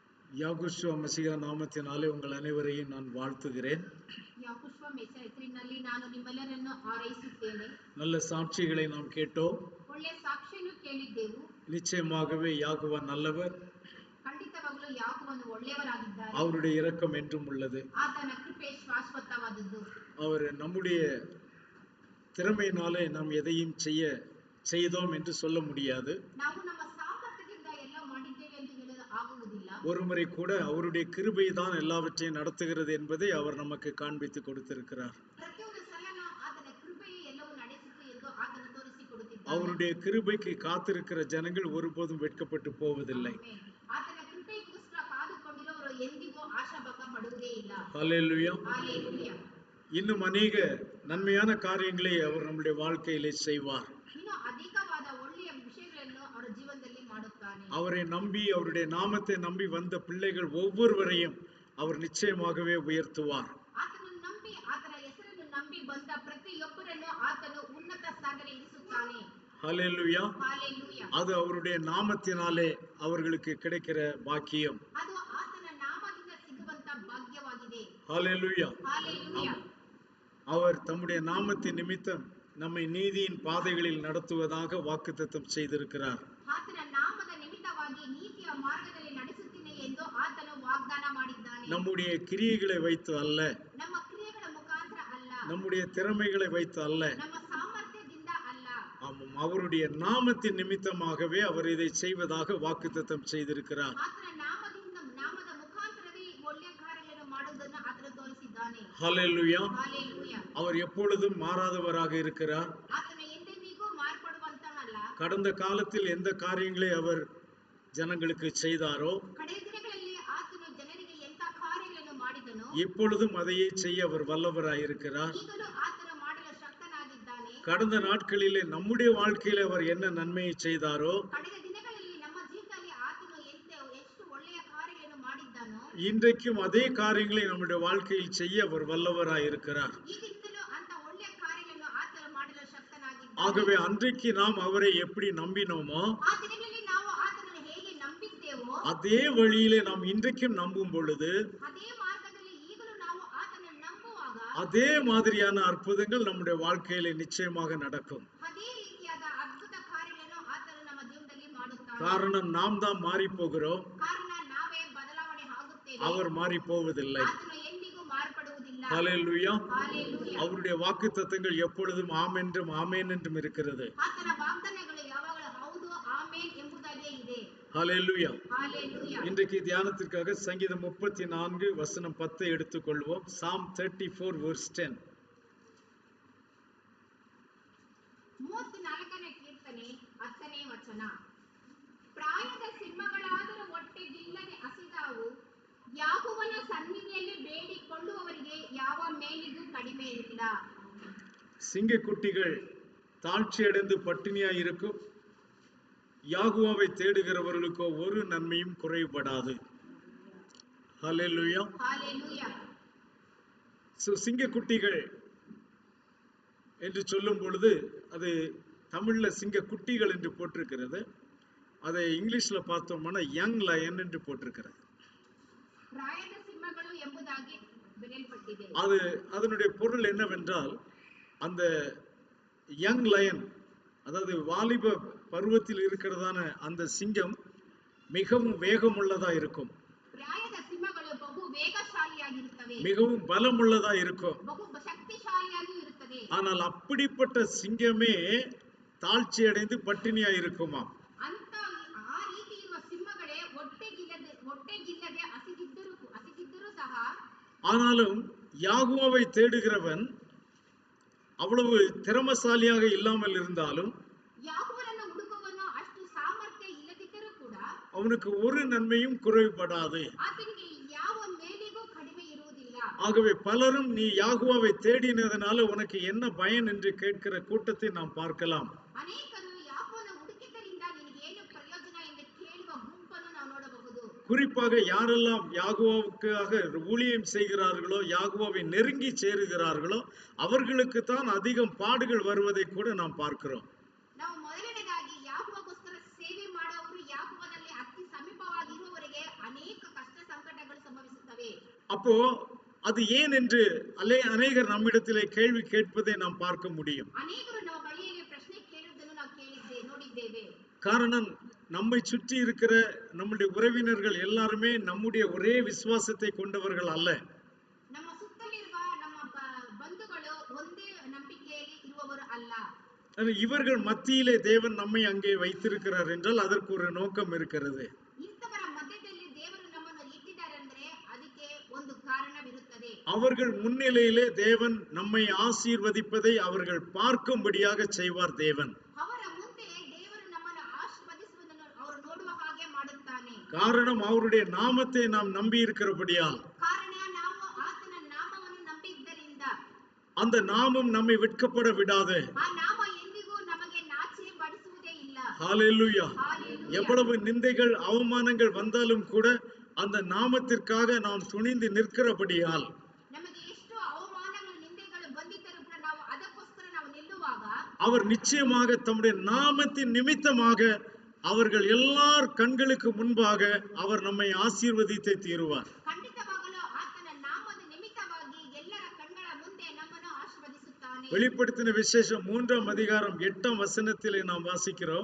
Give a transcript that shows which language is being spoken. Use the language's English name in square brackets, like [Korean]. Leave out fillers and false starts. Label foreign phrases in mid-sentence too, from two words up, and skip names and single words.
[Tamil] யாகுஷுவ மசிகா நாமத்தினாலே உங்கள் அனைவரையும் நான் வாழ்த்துகிறேன். [Kannada] ಯಾಕುಶ್ವ ಮೆಸ್ಸಿಯ ಹೆಸರಿನಲ್ಲಿ ನಾನು ನಿಮ್ಮೆಲ್ಲರನ್ನು ಹಾರೈಸುತ್ತೇನೆ. [Tamil] நல்ல சாட்சிகளை நாம் கேட்டோம். [Kannada] ಒಳ್ಳೆಯ ಸಾಕ್ಷಿಯನ್ನು ಕೇಳಿದ್ದೆವು. [Tamil] நிச்சயமாகவே யாகுவ நல்லவர், [Kannada] ಖಂಡಿತವಾಗಲೂ ಯಾಕೋಬನು ಒಳ್ಳೆಯವರಾಗಿದ್ದಾರೆ. [Tamil] அவருடைய இரக்கம் என்றும் உள்ளது. [Kannada] ಆತನ ಕೃಪೆ ಶಾಶ್ವತವಾದದ್ದು. [Tamil] அவர் நம்முடைய திறமையினாலே நாம் எதையும் செய்தோம் என்று சொல்ல முடியாது. [Kannada] ನಾವು ನಮ್ಮ ಸಾಮರ್ಥ್ಯದಿಂದ ಎಲ್ಲ ಮಾಡಿದ್ದೇವೆ ಎಂದು ಹೇಳಲು ಆಗುವುದಿಲ್ಲ. [Tamil] ஒருமுறை கூட அவருடைய கிருபை தான் எல்லாவற்றையும் நடத்துகிறது என்பதை அவர் நமக்கு காண்பித்து கொடுத்திருக்கிறார். [Kannada] ಪ್ರತಿಯೊಂದು ಸಲನೂ ಆತನ ಕೃಪೆಯೇ ಎಲ್ಲವೂ ನಡೆಸಿತು ಎಂದು ಆತನು ತೋರಿಸಿಕೊಡುತ್ತಿದ್ದಾನೆ. [Tamil] அவருடைய கிருபைக்கு காத்திருக்கிற ஜனங்கள் ஒருபோதும் வெட்கப்பட்டு போவதில்லை. [Kannada] ಆತನ ಕೃಪೆಗೋಸ್ಕರ ಕಾದುಕೊಂಡಿರುವವರು ಎಂದಿಗೂ ಆಶಾಭಂಗ ಪಡುವುದೇ ಇಲ್ಲ. [Tamil] ஹல்லேலூயா. [Kannada] ஹalleluya. [Tamil] இன்னும் அநேக நன்மையான காரியங்களை அவர் நம்முடைய வாழ்க்கையிலே செய்வார். [Kannada] ಇನ್ನೂ ಅಧಿಕವಾದ ಒಳ್ಳೆಯ ವಿಷಯಗಳನ್ನು ಅವರ ಜೀವನದಲ್ಲಿ ಮಾಡುತ್ತಾನೆ. [Tamil] அவரை நம்பி அவருடைய நாமத்தை நம்பி வந்த பிள்ளைகள் ஒவ்வொருவரையும் அவர் நிச்சயமாகவே உயர்த்துவார். [Kannada] ಆತನನ್ನು ನಂಬಿ ಆತನ ಹೆಸರನ್ನು ನಂಬಿ ಬಂದ ಪ್ರತಿಯೊಬ್ಬರನ್ನು ಆತನು ಉನ್ನತ ಸ್ಥಾನದಲ್ಲಿ ಇರಿಸುತ್ತಾನೆ. [Tamil] ஹல்லேலூயா. [Kannada] ஹalleluya. [Tamil] அது அவருடைய நாமத்தினாலே அவர்களுக்கு கிடைக்கிற பாக்கியம். [Kannada] ಅದು ಆತನ ನಾಮದಿಂದ ಸಿಗುವಂತ ಭಾಗ್ಯವಾಗಿದೆ. [Tamil] ஹல்லேலூயா. [Kannada] ஹalleluya. [Tamil] அவர் தம்முடைய நாமத்தின் நிமித்தம் நம்மை நீதியின் பாதைகளில் நடத்துவதாக வாக்குத்தத்தம் செய்திருக்கிறார். [Kannada] ಆತನ ನಾಮದ ನಿಮಿತ್ತವಾಗಿ ನೀತಿಯ ಮಾರ್ಗದಲ್ಲಿ ನಡೆಸುತ್ತೇನೆ ಎಂದು ಆತನು ವಾಗ್ದಾನ ಮಾಡಿದ್ದಾನೆ. [Tamil] நம்முடைய கிரியைகளை வைத்து அல்ல, [Kannada] ನಮ್ಮ ಕ್ರಿಯೆಗಳ ಮುಖಾಂತರ ಅಲ್ಲ, [Tamil] நம்முடைய திறமைகளை வைத்து அல்ல, [Kannada] ನಮ್ಮ ಸಾಮರ್ಥ್ಯದಿಂದ ಅಲ್ಲ, [Tamil] ஆமாம், அவருடைய நாமத்தின் நிமித்தமாகவே அவர் இதை செய்வதாக வாக்குத்தத்தம் செய்திருக்கிறார். [Kannada] ಆತನ ನಾಮದ ಮುಖಾಂತರವೇ ಒಳ್ಳೆಯ ಕಾರ್ಯಗಳನ್ನು ಮಾಡುವುದನ್ನು ಆತನು ತೋರಿಸಿದ್ದಾನೆ. [Tamil] ஹல்லேலூயா. [Kannada] ஹalleluya. [Tamil] அவர் எப்பொழுதும் மாறாதவராக இருக்கிறார். [Kannada] ಆತನು ಎಂದೆಂದಿಗೂ ಮಾರ್ಪಡುವಂತನಲ್ಲ. [Tamil] கடந்த காலத்தில் எந்த காரியங்களை அவர் ஜனங்களுக்கு செய்தாரோ [Kannada] ಕಡೆಯ ದಿನಗಳಲ್ಲಿ ಆತನು ಜನರಿಗೆ ಎಂತ ಕಾರ್ಯಗಳನ್ನು ಮಾಡಿದನೋ [Tamil] இப்பொழுதும் அதையே செய்ய அவர் வல்லவராயிருக்கிறார். [Kannada] ಈಗಲೂ ಆತನು ಮಾಡಲು ಶಕ್ತನಾಗಿದ್ದಾನೆ. [Tamil] கடந்த நாட்களிலே நம்முடைய வாழ்க்கையில அவர் என்ன நன்மையை செய்தாரோ [Kannada] ಕಡೆಯ ದಿನಗಳಲ್ಲಿ ನಮ್ಮ ಜೀವಿತದಲ್ಲಿ ಆತನು ಎಷ್ಟು ಒಳ್ಳೆಯ ಕಾರ್ಯಗಳನ್ನು ಮಾಡಿದ್ದಾನೋ [Tamil] இன்றைக்கும் அதே காரியங்களை நம்முடைய வாழ்க்கையில் செய்ய அவர் வல்லவராயிருக்கிறார். [Kannada] ಈಗಿಂದಲೂ ಅಂತ ಒಳ್ಳೆಯ ಕಾರ್ಯಗಳನ್ನು ಆತನು ಮಾಡಲು ಶಕ್ತನಾಗಿದ್ದಾನೆ. [Tamil] ஆகவே அன்றைக்கு நாம் அவரை எப்படி நம்பினோமோ [Kannada] ಆ ದಿನಗಳಲ್ಲಿ ನಾವು ಆತನನ್ನು ಹೇಗೆ ನಂಬಿದ್ದೇವೋ [Tamil] அதே வழியிலே நாம் இன்றைக்கும் நம்பும் பொழுது [Kannada] ಅದೇ ಮಾರ್ಗದಲ್ಲಿ ಈಗಲೂ ನಾವು ಆತನನ್ನು ನಂಬುವಾಗ [Tamil] அதே மாதிரியான அற்புதங்கள் நம்முடைய வாழ்க்கையிலே நிச்சயமாக நடக்கும். [Kannada] ಅದೇ ರೀತಿಯಾದ ಅದ್ಭುತ ಕಾರ್ಯಗಳನ್ನು ಆತನು ನಮ್ಮ ಜೀವನದಲ್ಲಿ ಮಾಡುತ್ತಾನೆ. [Tamil] காரணம் நாம் தான் மாறி போகிறோம், [Kannada] ಕಾರಣ ನಾವೇ ಬದಲಾವಣೆ ಆಗುತ್ತೇವೆ. [Tamil] அவர் மாறி போவதில்லை. [Kannada] ಆತನು ಎಂದಿಗೂ ಮಾರ್ಪಡುವುದಿಲ್ಲ. [Tamil] ஹல்லேலூயா. [Kannada] ஹalleluya. [Tamil] அவருடைய வாக்குத்தத்தங்கள் எப்பொழுதும் ஆமென்றும் ஆமென் என்றும் இருக்கிறது. [Kannada] ಆತನ ವಾಗ್ದಾನಗಳು ಯಾವಾಗಲೂ ಹೌದು ಆಮೆನ್ ಎಂಬುದಾಗಿಯೇ ಇದೆ. [Tamil] ஹல்லேலூயா. [Kannada] ஹalleluya. [Tamil] இன்றைக்கு தியானத்திற்காக சங்கீதம் 34 வசனம் 10 எடுத்துக்கொள்வோம். [English] Psalm 34 verse 10. [Kannada] 34ನೇ ಕೀರ್ತನೆ 10ನೇ ವಚನ. ಪ್ರಾಯದ ಸಿಂಹಗಳಾದರೂ ಹೊಟ್ಟೆಗಿಲ್ಲದೆ ಹಸಿದಾವು, ಯಾಹೋವನ ಸನ್ನಿಧಿಯಲ್ಲಿ ಬೇಡಿಕೊಳ್ಳುವವರಿಗೆ ಯಾವ ಮೇಲಿಗೂ ಕಡಿಮೆ ಇಲ್ಲ. [Tamil] சிங்கக்குட்டிகள் தாழ்ச்சி அடைந்து பட்டினியாய் இருக்கும், யாகுவாவை தேடுகிறவர்களுக்கோ ஒரு நன்மையும் குறைபடாது. ஹல்லேலூயா. [Kannada] ஹalleluya. [Tamil] சிங்கக்குட்டிகள் என்று சொல்லும் பொழுது அது தமிழ்ல சிங்கக்குட்டிகள் என்று போட்டிருக்கிறது. அதை இங்கிலீஷ்ல பார்த்தோம்னா [English] young lion [Tamil] என்று போட்டிருக்கிறது. [Kannada] ಪ್ರಾಯದ ಸಿಂಹಗಳು ಎಂಬುದಾಗಿ ಬರೆಯಲ್ಪಟ್ಟಿದೆ. [Tamil] அது அதனுடைய பொருள் என்னவென்றால் அந்த [English] young lion, [Tamil] அதாவது வாலிப பருவத்தில் இருக்கிறதான அந்த சிங்கம் மிகவும் வேகமுள்ளதா இருக்கும், [Kannada] ಪ್ರಾಯದ ಸಿಂಹಗಳು ಬಹು ವೇಗಶಾಲಿಯಾಗಿರುತ್ತವೆ, [Tamil] மிகவும் பலமுள்ளதா இருக்கும். [Kannada] ಬಹು ಶಕ್ತಿಶಾಲಿಯಾಗಿ ಇರುತ್ತದೆ. [Tamil] ஆனால் அப்படிப்பட்ட சிங்கமே தாழ்ச்சி அடைந்து பட்டினியா இருக்குமா? [Kannada] ಅಂತ ಆ ರೀತಿ ಇರುವ ಸಿಂಹಗಳೇ ಹೊಟ್ಟೆಗಿಲ್ಲದೆ ಹಸಿದಿದ್ದರೂ ಸಹ, [Tamil] ஆனாலும் யாகுவாவை தேடுகிறவன் அவ்வளவு திறமசாலியாக இல்லாமல் இருந்தாலும் [Kannada] ಯಾಹೋವನನ್ನು ಹುಡುಕುವವನು ಅಷ್ಟು ಸಾಮರ್ಥ್ಯ ಇಲ್ಲದಿದ್ದರೂ ಕೂಡ [Tamil] அவனுக்கு ஒரு நன்மையும் குறைபடாது. [Kannada] ಆತನಿಗೆ ಯಾವ ಮೇಲಿಗೂ ಕಡಿಮೆ ಇರುವುದಿಲ್ಲ. [Tamil] ஆகவே பலரும் நீ யாகுவாவை தேடினதனால உனக்கு என்ன பயன் என்று கேட்கிற கூட்டத்தை நாம் பார்க்கலாம். [Kannada] ಅನೇಕರು ಯಾಹೋವನ ಹುಡುಕಿದ್ದರಿಂದ ನಿನಗೆ ಏನು ಪ್ರಯೋಜನ ಎಂದು ಕೇಳುವ ಗುಂಪನ್ನು ನಾವು ನೋಡಬಹುದು. [Tamil] குறிப்பாக யாரெல்லாம் யாகுவாவுக்காக ஊழியம் செய்கிறார்களோ, யாகுவாவை நெருங்கி சேருகிறார்களோ அவர்களுக்கு தான் அதிகம் பாடுகள் வருவதை கூட நாம் பார்க்கிறோம். [Kannada] ನಾವು ಮೊದಲನೇದಾಗಿ ಯಾಹೋವಗೋಸ್ಕರ ಸೇವೆ ಮಾಡುವವರು ಯಾಹೋವನಲ್ಲಿ ಅತಿ ಸಮೀಪವಾಗಿರುವವರಿಗೆ ಅನೇಕ ಕಷ್ಟ [Tamil] அப்போ அது ஏன் என்று அநேகர் நம்மிடத்திலே கேள்வி கேட்பதை நாம் பார்க்க முடியும். [Kannada] ಅನೇಕರು ನಮ್ಮ ಬಳಿಯಲ್ಲಿ ಪ್ರಶ್ನೆ ಕೇಳುವುದನ್ನು ನಾವು ನೋಡಿದ್ದೇವೆ. [Tamil] காரணம், நம்மை சுற்றி இருக்கிற நம்முடைய உறவினர்கள் எல்லாருமே நம்முடைய ஒரே விசுவாசத்தை கொண்டவர்கள் அல்ல. [Kannada] ನಮ್ಮ ಸುತ್ತಲಿರುವ ನಮ್ಮ ಬಂಧುಗಳು ಒಂದೇ ನಂಬಿಕೆಯಲ್ಲಿ ಇರುವವರು ಅಲ್ಲ. [Tamil] இவர்கள் மத்தியிலே தேவன் நம்மை அங்கே வைத்திருக்கிறார் என்றால் அதற்கு ஒரு நோக்கம் இருக்கிறது. [Kannada] ಇಂಥವರ ಮಧ್ಯದಲ್ಲಿ ದೇವರು ನಮ್ಮನ್ನು ಇಟ್ಟಿದ್ದಾರೆ ಅಂದ್ರೆ ಅದಕ್ಕೆ ಒಂದು ಕಾರಣವಿರುತ್ತದೆ. [Tamil] அவர்கள் முன்னிலையிலே தேவன் நம்மை ஆசீர்வதிப்பதை அவர்கள் பார்க்கும்படியாக செய்வார் தேவன். [Kannada] ಅವರ ಮುಂದೆ ದೇವರು ನಮ್ಮನ್ನು ಆಶೀರ್ವದಿಸುವುದನ್ನು ಅವರು ನೋಡುವ ಹಾಗೆ ಮಾಡುತ್ತಾನೆ. [Tamil] காரணம், அவருடைய நாமத்தை நாம் நம்பி இருக்கிறபடியால். [Kannada] ಕಾರಣ ನಾವು ಆತನ ನಾಮವನ್ನು ನಂಬಿದ್ದರಿಂದ [Tamil] அந்த நாமம் நம்மை வெட்கப்பட விடாது. [Kannada] ಆ ನಾಮ ಎಂದಿಗೂ ನಮಗೆ ನಾಚಿಕೆ ಪಡಿಸುವುದೇ ಇಲ್ಲ. [Tamil] ஹalleluya. [Kannada] ஹalleluya. [Tamil] எவ்வளவு நிந்தைகள் அவமானங்கள் வந்தாலும் கூட அந்த நாமத்திற்காக நாம் துணிந்து நிற்கிறபடியால் [Kannada] ನಮಗೆ ಎಷ್ಟು ಅವಮಾನಗಳು ನಿಂದೆಗಳು ಬಂದಿದ್ದರೂ ಕೂಡ ನಾವು ಅದಕ್ಕೋಸ್ಕರ ನಾವು ನಿಲ್ಲುವಾಗ [Tamil] அவர் நிச்சயமாக தம்முடைய நாமத்தின் நிமித்தமாக அவர்கள் எல்லார் கண்களுக்கு முன்பாக அவர் நம்மை ஆசீர்வதித்தே தீருவார். [Kannada] ಖಂಡಿತವಾಗಲೂ ಆತನ ನಾಮದ ನಿಮಿತ್ತವಾಗಿ ಎಲ್ಲರ ಕಣ್ಗಳ ಮುಂದೆ ನಮ್ಮನ್ನು ಆಶೀರ್ವದಿಸುತ್ತಾನೆ. [Tamil] வெளிப்படுத்தின விசேஷம் 3ஆம் அதிகாரம் 8ஆம் வசனத்திலே நாம் வாசிக்கிறோம்.